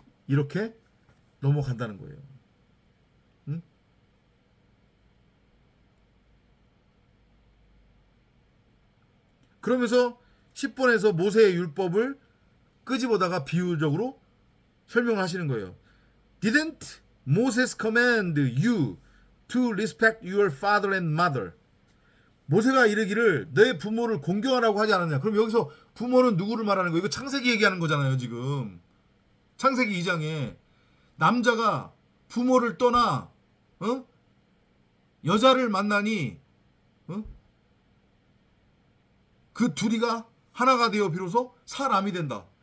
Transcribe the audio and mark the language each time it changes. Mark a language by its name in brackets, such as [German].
[Korean] 이렇게 넘어간다는 거예요. 응? 그러면서 10번에서 모세의 율법을 끄집어다가 비유적으로 설명하시는 거예요. [English] Didn't Moses command you to respect your father and mother? [Korean] 모세가 이르기를 너의 부모를 공경하라고 하지 않았냐. 그럼 여기서 부모는 누구를 말하는 거예요? 이거 창세기 얘기하는 거잖아요. 지금 창세기 2장에 남자가 부모를 떠나 여자를 만나니 그 둘이가 하나가 되어 비로소 사람이 된다.